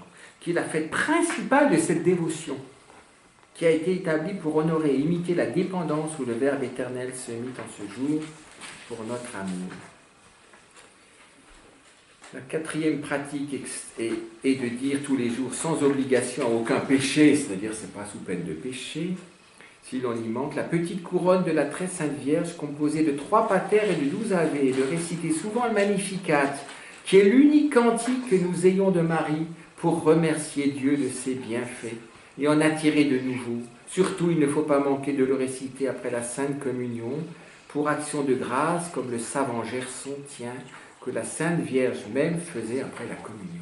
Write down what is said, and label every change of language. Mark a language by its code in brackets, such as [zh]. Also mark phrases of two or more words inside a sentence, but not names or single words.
[fr] Qui est la fête principale de cette dévotion, qui a été établie pour honorer et imiter la dépendance où le Verbe éternel se mit en ce jour pour notre amour. La quatrième pratique est de dire tous les jours sans obligation à aucun péché, c'est-à-dire c'est pas sous peine de péché, si l'on y manque, la petite couronne de la très sainte Vierge composée de 3 pater et de 12 ave, et de réciter souvent le Magnificat, qui est l'unique cantique que nous ayons de Marie pour remercier Dieu de ses bienfaits et en attirer de nouveaux. Surtout, il ne faut pas manquer de le réciter après la Sainte Communion, pour action de grâce, comme le savant Gerson tient, que la Sainte Vierge même faisait après la communion.